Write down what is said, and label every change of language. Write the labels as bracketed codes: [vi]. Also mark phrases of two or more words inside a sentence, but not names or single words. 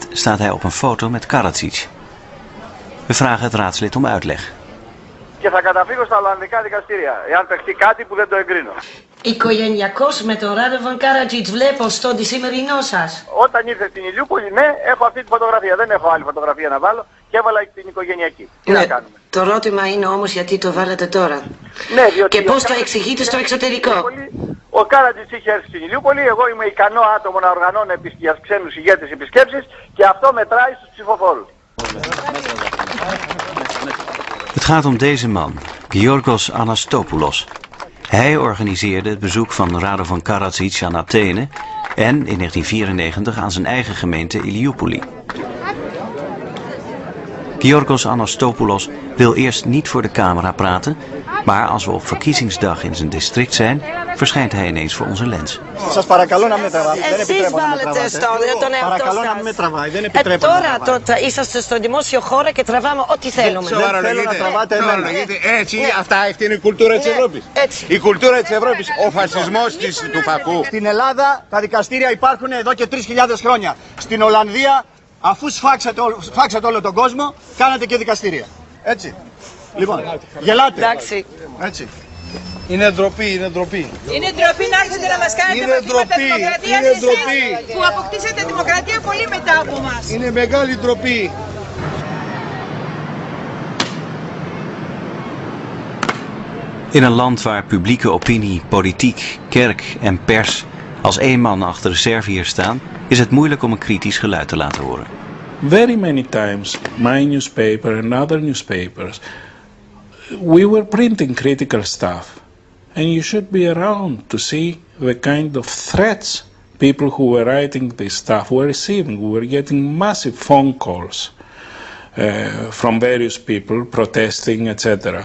[nl] staat hij op een foto met Karadzic. We vragen het raadslid om uitleg. [el] Και θα καταφύγω στα Ολλανδικά δικαστήρια, εάν παιχτεί κάτι που δεν το εγκρίνω. Οικογενειακός με τον Ράδοβαν Κάρατζιτς βλέπω στο σημερινό σας. Όταν ήρθε στην Ηλιούπολη, ναι, έχω αυτή τη φωτογραφία. Δεν έχω άλλη φωτογραφία να βάλω και έβαλα την οικογενειακή. Τι να κάνουμε. Το ερώτημα είναι όμως γιατί το βάλατε τώρα. Ναι, διότι και πώς το εξηγείτε στο εξωτερικό. Ο Κάρατζιτς είχε έρθει στην Ηλιούπολη, εγώ είμαι ικανό άτομο να οργανώνω για ξένους ηγέτες επισκέψεις και αυτό μετράει στους ψηφοφόρους. [nl] Het gaat om deze man, Giorgos Anastopoulos. Hij organiseerde het bezoek van Radovan Karadzic aan Athene en in 1994 aan zijn eigen gemeente Ilioupoli. Giorgos Anastopoulos wil eerst niet voor de camera praten, maar als we op verkiezingsdag in zijn district zijn, verschijnt hij ineens voor onze lens. [el] Σας παρακαλώ να με τραβάτε. Εσείς βάλετε τον εαυτό Παρακαλώ να με τραβάει. Δεν επιτρέπω να με τραβάτε. Τώρα είσαστε στο δημόσιο χώρο και τραβάμε ό,τι θέλουμε. Δεν θέλω να τραβάτε εμένα. Έτσι, αυτή είναι η κουλτούρα της Ευρώπης. Έτσι. Η κουλτούρα της Ευρώπης, ο φασισμός του φακού. Στην Ελλάδα τα δικαστήρια υπάρχουν εδώ και 3.000 χρόνια. Στην Ολλανδία, αφού σφάξατε όλο τον κόσμο, κάνατε και δικαστήρια. Έτσι. Λοιπόν, γελάτε. Εντάξει. Έτσι. Είναι ντροπή, είναι ντροπή. Είναι ντροπή να έρθετε να μας κάνετε μαθήματα δημοκρατίας εσείς που αποκτήσατε δημοκρατία πολύ μετά από εμάς. Είναι μεγάλη ντροπή. [nl] In een land waar publieke opinie, politiek, kerk en pers als één man achter de Serviërs staan, is het moeilijk om een kritisch geluid te laten horen. [en] Very many times, my newspaper and other newspapers, we were printing critical stuff. And you should be around to see the kind of threats people who were writing this stuff were receiving. We were getting massive phone calls from various people protesting, etc.